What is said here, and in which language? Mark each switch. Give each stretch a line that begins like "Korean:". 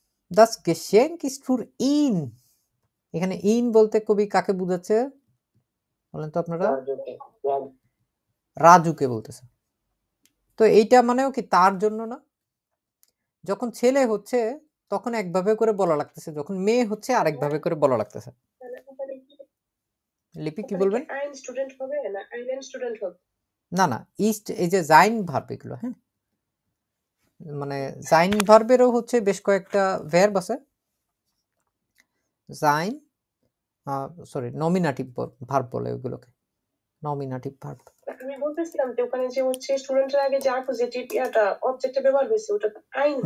German: Das Geschenk ist für ihn.
Bangla: এখানে in বলতে কবি কাকে বোঝাচ্ছে বলেন তো আপনারা? রাজুকে বলতেছে। তো এইটা মানেও কি তার জন্য না? যখন ছেলে হচ্ছে তখন একভাবে করে বলা লাগতেছে, যখন মেয়ে হচ্ছে আরেকভাবে করে বলা লাগতেছে। লিপি কি বলবেন? ein student হবে না einen student হবে? না না, ইস্ট এই যে জাইন ভার্ব এগুলো, হ্যাঁ, মানে জাইন ভার্বেরও হচ্ছে বেশ কয়েকটা ভার্ব আছে। জাইন সরি নমিনেটিভ ভার্ব বলে ওগুলোকে, নমিনেটিভ ভার্ব। আমি বলতেছিলাম যে ওখানে যে হচ্ছে স্টুডেন্টের আগে যে অ্যাকুজেটিভ ইয়াটা অবজেক্টে ব্যবহার হয়েছে ওটা আইন